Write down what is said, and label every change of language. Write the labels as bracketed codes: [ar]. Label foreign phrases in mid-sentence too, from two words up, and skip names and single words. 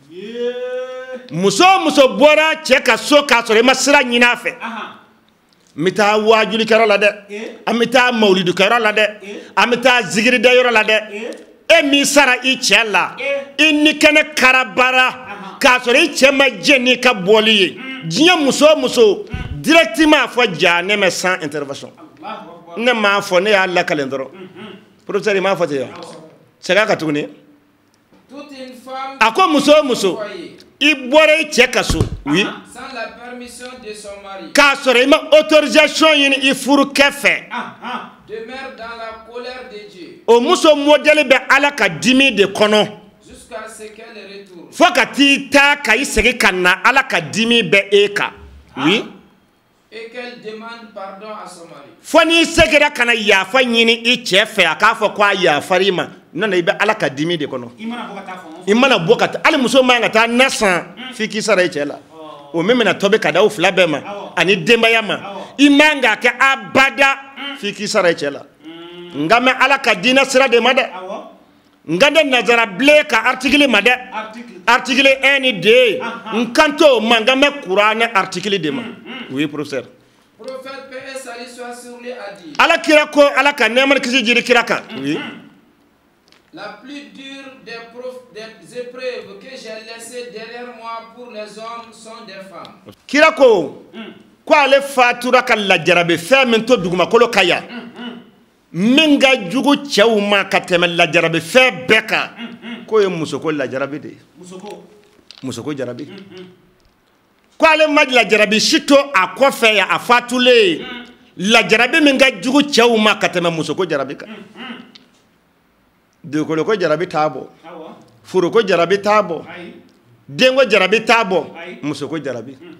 [bm] muso o muso bɔra cɛ ka so k'a sɔrɔ i ma sira ɲini a fɛ n bɛ taa wajulikɛyɔrɔ la dɛ an bɛ taa mawulidukɛyɔrɔ la dɛ an bɛ taa zikiridɛyɔrɔ la dɛ e min sara i cɛ la i ni kɛnɛ karabara k'a sɔrɔ i cɛ ma jɛ n'i ka bɔli ye diɲɛ muso o muso directement fɔ janɛmɛ [fr] sans intervention [bm] ne m'a fɔ ne y'a lakalen dɔrɔn professeur i m'a fɔ ten wa segin a kan tuguni [fr] Toute une femme [bm] a ko muso o muso i bɔra i cɛ ka so oui [fr] sans la permission de son mari [bm] k'a sɔrɔ i ma autorisation ɲini i furukɛ fɛ [fr] demeure dans la colère de Dieu [bm] o muso modèle bɛ ala ka dimi de kɔnɔ [fr] jusqu'à ce qu'elle retourne [bm] fo ka t'i ta ka i segin ka na ala ka dimi bɛ e kan oui [fr] et qu'elle demande pardon à son mari. [bm] fo n'i seginna ka na yafa ɲini i cɛ fɛ a k'a fɔ ko a yafara i ma nana i bɛ ala ka dimi de kɔnɔ i mana bɔ ka taa hali muso man ka taa na san f'i k'i sara i cɛ la o min bɛna tobi ka d'aw fila bɛɛ ma ani denbaya ma i man ka kɛ abada f'i k'i sara i cɛ la nka mɛ ala ka diinɛ sira de ma dɛ nka de nazara bilen ka article ma dɛ article 1 ni 2 n kan t'o ma nka mɛ kuranɛ article de ma oui professeur. [fr] Prophète paix et salut soit sur lui a dit [bm] ala kira ko ala ka nɛɛma ni kisi jiri kira kan oui [fr] la plus dure des épreuves que j'ai laissées derrière moi pour les hommes sont des femmes. [bm] kira ko ko ale fatura ka lajarabe fɛn min to dugumakolo ka yan min ka jugu cɛw ma ka tɛmɛ lajarabe fɛn bɛɛ kan k'o ye musoko lajarabe de ye musoko jarabi ko ale ma lajarabi si to a kɔfɛ yan a fatulen lajarabi min ka jugu cɛw ma ka tɛmɛ musoko jarabi kan dugukolo ko jarabi t'a bɔ furu ko jarabi t'a bɔ denko jarabi t'a bɔ muso ko jarabi